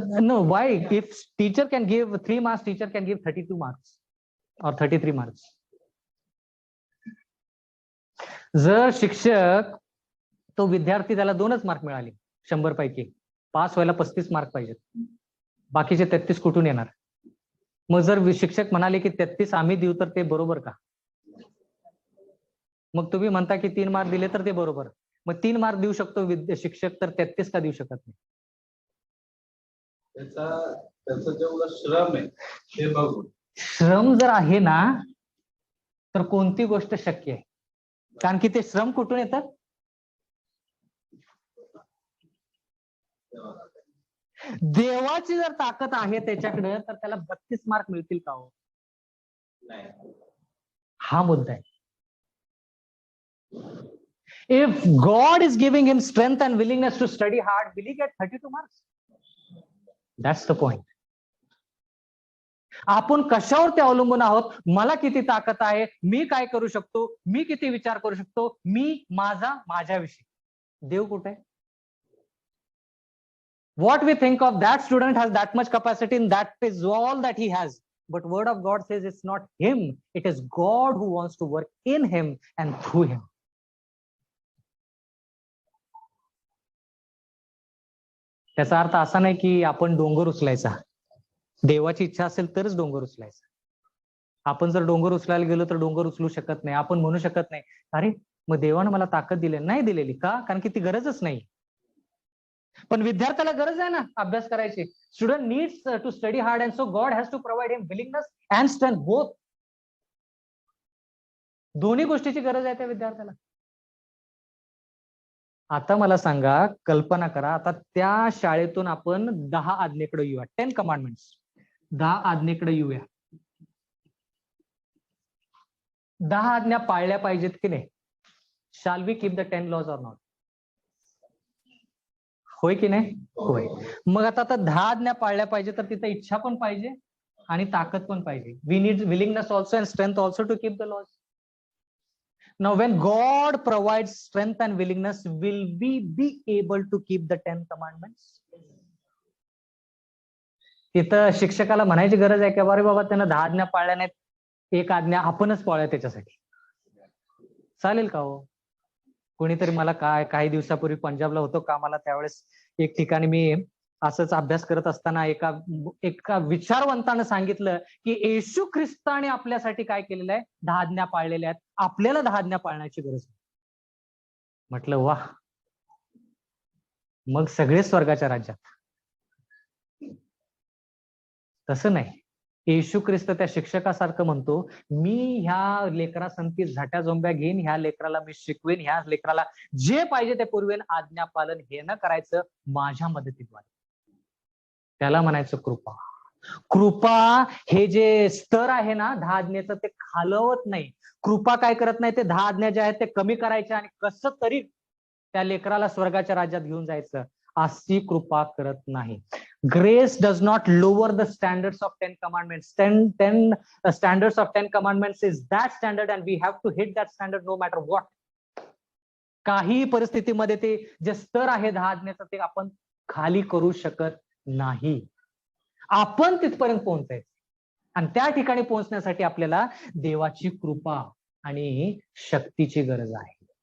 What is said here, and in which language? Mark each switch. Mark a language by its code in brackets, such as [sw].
[en] No, why? If teacher can give 3 marks, teacher can give 32 marks or 33 marks. [mr] जर शिक्षक तो विद्यार्थी त्याला 2च मार्क मिळाले 100 पैकी, पास व्हायला 35 मार्क पाहिजेत, बाकीचे 33 कुठून येणार? मग जर शिक्षक म्हणाले की 33 आम्ही देऊ तर ते बरोबर का? मग तुम्ही म्हणता की 3 मार्क दिले तर ते बरोबर. मग 3 मार्क देऊ शकतो शिक्षक, तर 33 का देऊ शकत नाही? त्याचं जेवढं श्रम आहे ते बघून. श्रम जर आहे ना तर कोणती गोष्ट शक्य आहे, कारण की ते श्रम कुठून येतात? देवाची जर ताकद आहे त्याच्याकडे तर त्याला 32 मार्क मिळतील का हो? हा मुद्दा आहे. [en] If God is giving him strength and willingness to study hard, will he get 32 marks? That's the point. [mr] आपण कशावर ते अवलंबून आहोत? मला किती ताकद आहे, मी काय करू शकतो, मी किती विचार करू शकतो, मी माझ्याविषयी. देव कुठे आहे? [en] What we think of that student has that much capacity and that is all that he has. But word of God says it's not him, it is God who wants to work in him and through him. [mr] त्याचा अर्थ असा नाही की आपण डोंगर उचलायचा. देवाची इच्छा असेल तरच डोंगर उचलायचा. आपण जर डोंगर उचलायला गेलो तर डोंगर उचलू शकत नाही. आपण म्हणू शकत नाही अरे मग देवानं मला ताकद दिली नाही दिलेली का? कारण की ती गरजच नाही. पण विद्यार्थ्याला गरज आहे ना अभ्यास करायची. [en] Student needs to study hard and so God has to provide him willingness and strength both. [mr] दोन्ही गोष्टीची गरज आहे त्या विद्यार्थ्याला. आता मला सांगा, कल्पना करा, आता त्या शाळेतून आपण 10 आज्ञेकडे येऊया, 10 कमांडमेंट्स, 10 आज्ञेकडे येऊया. 10 आज्ञा पाळल्या पाहिजेत की नाही? [en] Shall we keep the 10 laws or not? [mr] होय की नाही? होय. मग आता 10 आज्ञा पाळल्या पाहिजे तर तिथे इच्छा पण पाहिजे आणि ताकद पण पाहिजे. [en] We need willingness also and strength also to keep the laws. Now, when God provides strength and willingness, will we be able to keep the 10 commandments? [mr] तिथं शिक्षकाला म्हणायची गरज आहे की अरे बाबा त्यानं 10 आज्ञा पाळल्या नाहीत, 1 आज्ञा आपणच पाळूया त्याच्यासाठी. चालेल का हो? कोणीतरी मला काही दिवसापूर्वी पंजाबला होतो कामाला, त्यावेळेस एक ठिकाणी मी असंच अभ्यास करत असताना एका विचारवंतानं सांगितलं की येशू ख्रिस्ताने आपल्यासाठी काय केलेलं आहे? 10 आज्ञा पाळलेल्या आहेत, आपल्याला 10 आज्ञा पाळण्याची गरज आहे. म्हटलं वाह, मग सगळे स्वर्गाच्या राज्यात. तसं नाही. येशू ख्रिस्त त्या शिक्षकासारखं म्हणतो, मी ह्या लेकरासंती झाट्या झोंब्या घेईन, ह्या लेकराला मी शिकवेन, ह्या लेकराला जे पाहिजे ते पुरवेन, आज्ञा पालन हे न करायचं माझ्या मदतीद्वारे. त्याला म्हणायचं कृपा. कृपा हे जे स्तर आहे ना 10 आज्ञेचं, ते खालवत नाही. कृपा काय करत नाही, ते 10 आज्ञा जे आहेत ते कमी करायचे आणि कसं तरी त्या लेकराला स्वर्गाच्या राज्यात घेऊन जायचं, अशी कृपा करत नाही. [en] Grace does not lower the standards of 10 commandments. 10 standards of 10 commandments is that standard and we have to hit that standard no matter what. [mr] काही परिस्थितीमध्ये ते जे स्तर आहे 10 आज्ञेचं ते आपण खाली करू शकत नाही. आपण तिथपर्यंत पोहोचायचं आणि त्या ठिकाणी पोहोचण्यासाठी आपल्याला देवाची कृपा आणि शक्तीची गरज आहे.